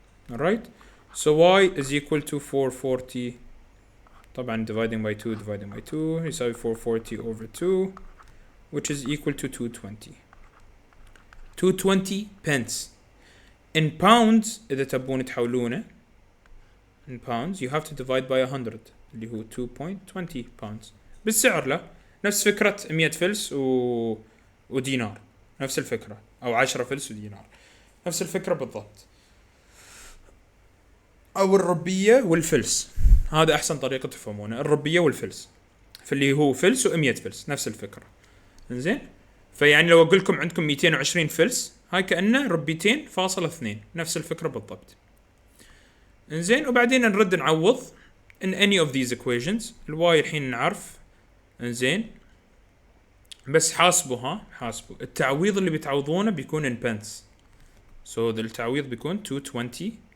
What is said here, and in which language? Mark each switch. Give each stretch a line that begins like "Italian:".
English: alright so y is equal to 440 طبعا dividing by 2 يساوي 440 over 2 which is equal to 220 pence. in pounds
Arabic: إذا تبون تحولونه
English: in pounds you have to divide by 100 اللي هو 2.20 pounds.
Arabic: بالسعر لا نفس فكرة 100 فلس ودينار نفس الفكرة أو 10 فلس ودينار نفس الفكرة بالضبط. أو الربية والفلس هذا أحسن طريقة تفهمونه الربية والفلس فاللي هو فلس و100 فلس نفس الفكرة. إنزين فيعني لو أقول لكم عندكم 220 فلس هاي كأنه ربيتين فاصلة 2 نفس الفكرة بالضبط. إنزين وبعدين نرد نعوض
English: in any of these equations.
Arabic: الواي الحين نعرف. إنزين بس حاسبوا التعويض اللي بتعوضونه بيكون
English: in pence.
Arabic: so التعويض بيكون 220